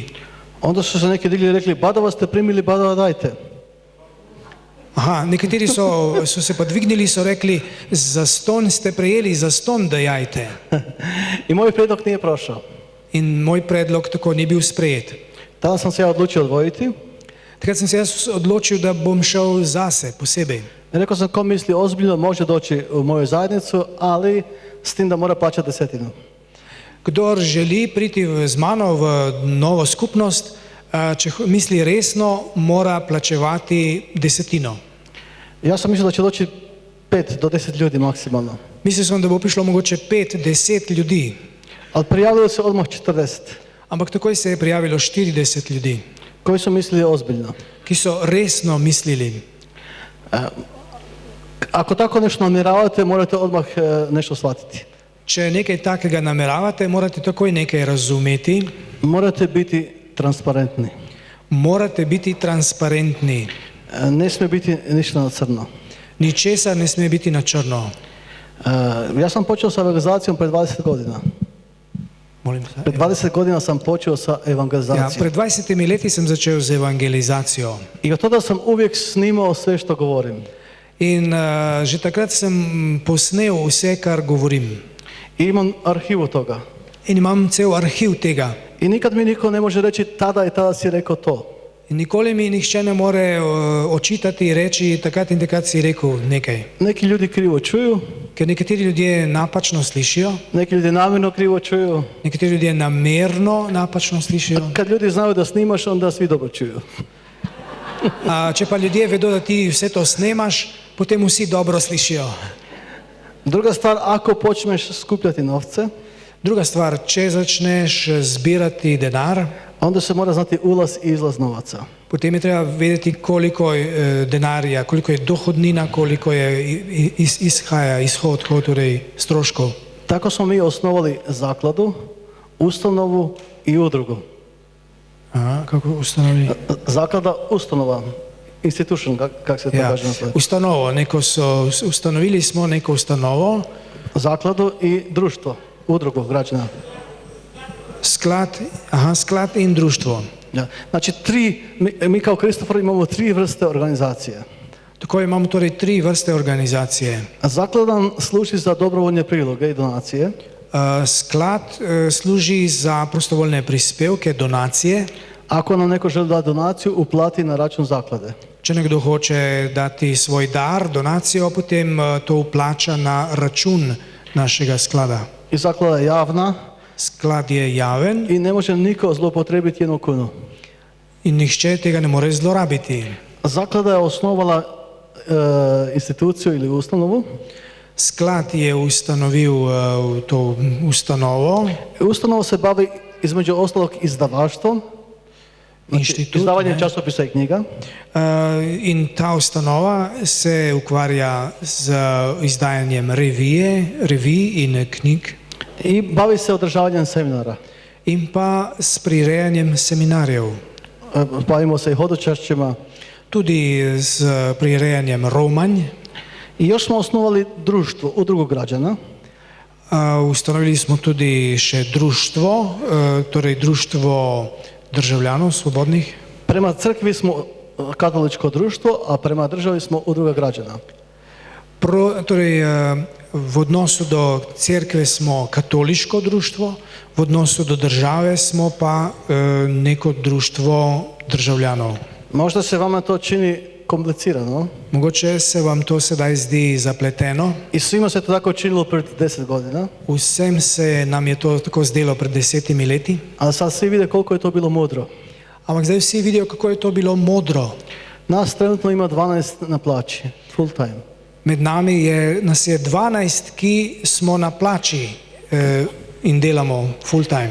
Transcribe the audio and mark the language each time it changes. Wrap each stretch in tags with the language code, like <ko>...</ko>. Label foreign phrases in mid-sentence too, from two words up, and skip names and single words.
<hr>Onda su se neki digli i rekli, badava ste primili, badava dajte.</hr> <sl>Aha, nekateri so se pa dvignili, so rekli, zastonj ste prejeli, zastonj dajajte.</sl> <hr>I moj predlog nije prošao.</hr> <sl>In moj predlog tako ni bil sprejet.</sl> <hr>Tada sam se ja odlučio odvojiti.</hr> <sl>Takrat sem se jaz odločil, da bom šel zase, posebej.</sl> <hr>I rekao sam, ko misli ozbiljno, može doći u moju zajednicu, ali s tim da mora plaćati 10.</hr> <sl>Kdor želi priti z mano v novo skupnost, če misli resno, mora plačevati 10.</sl> <hr>Ja sam mislio da će doći 5 do 10 ljudi maksimalno.</hr> <sl>Mislil sem, da bo prišlo mogoče 5-10 ljudi.</sl> <hr>Ali prijavilo se odmah 40.</hr> <sl>Ampak takoj se je prijavilo 40 ljudi.</sl> <hr>Koji su mislili ozbiljno.</hr> <sl>Ki so resno mislili.</sl> <hr>Ako tako nešto namjeravate, morate odmah nešto shvatiti.</hr> <sl>Če nekaj takega nameravate, morate takoj nekaj razumeti.</sl> <hr>Morate biti transparentni.</hr> <sl>Morate biti transparentni.</sl> <hr>Ne smije biti ništa na crno.</hr> <sl>Ničesar ne smije biti na črno.</sl> <hr>Ja sam počeo sa evangelizacijom pred 20 godina. Molim se. Pred 20 godina sam počeo sa evangelizacijom.</hr> <sl>Ja, pred 20 leti sem začel z evangelizacijo.</sl> <hr>I od tada sam uvijek snimao sve što govorim.</hr> <sl>In že takrat sem posnel vse, kar govorim.</sl> <hr>I imam arhivu toga.</hr> <sl>In imam cel arhiv tega.</sl> <hr>I nikad mi niko ne može reći tada i tada si rekao to.</hr> <sl>In nikoli mi nihče ne more očitati in reči, takrat in takrat si rekel nekaj.</sl> <hr>Neki ljudi krivo čuju,</hr> <sl>Ker nekateri ljudje napačno slišijo,</sl> <hr>neki ljudi namjerno krivo čuju.</hr> <sl>nekateri ljudje namerno napačno slišijo.</sl> <hr>Kad ljudi znaju da snimaš, onda svi dobro čuju.</hr> <sl>Če pa ljudje vedo, da ti vse to snemaš, potem vsi dobro slišijo.</sl> <hr>Druga stvar, ako počneš skupljati novce,</hr> <sl>Druga stvar, če začneš zbirati denar,</sl> <hr>onda se mora znati ulaz i izlaz novaca.</hr> <sl>potem je treba vedeti, koliko je denarja, koliko je dohodnina, koliko je izhod, torej stroškov.</sl> <hr>Tako smo mi osnovali zakladu, ustanovu i udrugu.</hr> <sl>Aha, kako ustanovi?</sl> <hr>Zaklada, ustanova, institution, kak se to Ja, kaže na slovenskom?</hr> <sl>ustanovo, ustanovili smo neko ustanovo,</sl> <hr>Zakladu i društvo, udrugu građana.</hr> <sl>sklad in društvo. Ja.</sl> <hr>Znači, mi kao Kristofor imamo 3 vrste organizacije.</hr> <sl>Tako imamo torej 3 vrste organizacije.</sl> <hr>Zaklada nam služi za dobrovoljne priloge i donacije.</hr> <sl>Sklad služi za prostovoljne prispevke, donacije.</sl> <hr>Ako nam neko želi dati donaciju, uplati na račun zaklade.</hr> <sl>Če nekdo hoče dati svoj dar, donacijo, potem to uplača na račun našega sklada.</sl> <hr>I zaklada je javna</hr> <sl>Sklad je javen</sl> <hr>i ne može niko zloupotrijebiti 1 kunu.</hr> <sl>in nihče tega ne more zlorabiti.</sl> <hr>Zaklada je osnovala instituciju ili ustanovu.</hr> <sl>Sklad je ustanovil to ustanovo,</sl> <hr>Ustanova se bavi između ostalog izdavaštvom, znači</hr> <sl>inštitut,</sl> <hr>izdavanjem</hr> <sl>ne?</sl> <hr>časopisa i knjiga,</hr> <sl>In ta ustanova se ukvarja z izdajanjem revij in knjig</sl> <hr>i bavi se održavanjem seminara.</hr> <sl>in pa s prirejanjem seminarjev.</sl> <hr>Bavimo se i hodočašćima.</hr> <sl>Tudi z prirejanjem romanj.</sl> <hr>I još smo osnovali društvo, udrugu građana.</hr> <sl>Ustanovili smo tudi še društvo, torej društvo državljanov svobodnih.</sl> <hr>Prema crkvi smo katoličko društvo, a prema državi smo udruga građana.</hr> <sl>Torej, v odnosu do cerkve smo katoliško društvo, v odnosu do države smo pa neko društvo državljanov.</sl> <hr>Možda se vama to čini komplicirano</hr> <sl>Mogoče se vam to sedaj zdi zapleteno.</sl> <hr>i svima se to tako činilo pred 10 godina,</hr> <sl>Vsem se nam je to tako zdelo pred 10 leti,</sl> <hr>ali sad svi vide koliko je to bilo mudro.</hr> <sl>ampak zdaj vsi vidijo, kako je to bilo modro.</sl> <hr>Nas trenutno ima 12 na plaći,</hr> <en>full time.</en> <sl>Med nami nas je 12, ki smo na plači in delamo</sl> <en>full time.</en>